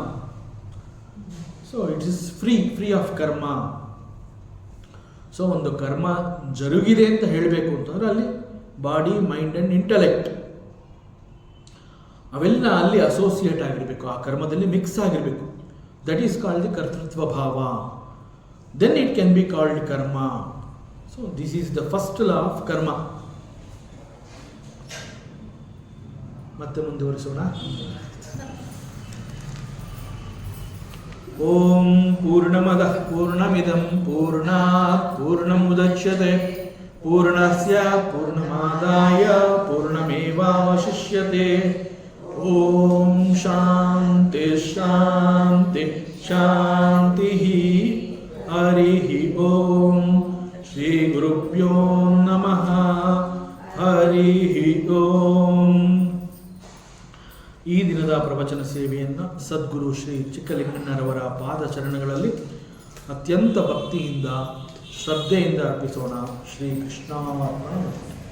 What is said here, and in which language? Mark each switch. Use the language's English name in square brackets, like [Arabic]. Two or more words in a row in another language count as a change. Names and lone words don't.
[English] So it is free of karma. [Kannada] ಸೊ ಒಂದು ಕರ್ಮ ಜರುಗಿದೆ ಅಂತ ಹೇಳಬೇಕು ಅಂತಂದ್ರೆ ಅಲ್ಲಿ [English] body, mind and intellect [Kannada] ಅವೆಲ್ಲ ಅಲ್ಲಿ ಅಸೋಸಿಯೇಟ್ ಆಗಿರಬೇಕು, ಆ ಕರ್ಮದಲ್ಲಿ ಮಿಕ್ಸ್ ಆಗಿರಬೇಕು. [English] that is called the [Sanskrit] ಕರ್ತೃತ್ವ ಭಾವ. [English] then it can be called karma. So this is the first law of karma. [Kannada] ಮತ್ತೆ ಮುಂದುವರಿಸೋಣ. [Sanskrit] ಓಂ ಪೂರ್ಣಮದಃ ಪೂರ್ಣಮಿದಂ ಪೂರ್ಣಾತ್ ಪೂರ್ಣಮುದಚ್ಯತೆ ಪೂರ್ಣಸ್ಯ ಪೂರ್ಣಮಾದಾಯ ಪೂರ್ಣಮೇವಾವಶಿಷ್ಯತೆ. ಓಂ ಶಾಂತಿ ಶಾಂತಿ ಶಾಂತಿ. ಹರಿ ಓಂ. ಶ್ರೀ ಗುರುಭ್ಯೋ ನಮಃ. ಹರಿ ಓಂ. [Kannada] ಈ ದಿನದ ಪ್ರವಚನ ಸೇವೆಯನ್ನು ಸದ್ಗುರು ಶ್ರೀ ಚಿಕ್ಕಲಿಂಗಣ್ಣರವರ ಪಾದಚರಣಗಳಲ್ಲಿ ಅತ್ಯಂತ ಭಕ್ತಿಯಿಂದ ಶ್ರದ್ಧೆಯಿಂದ ಅರ್ಪಿಸೋಣ. ಶ್ರೀ ಕೃಷ್ಣ.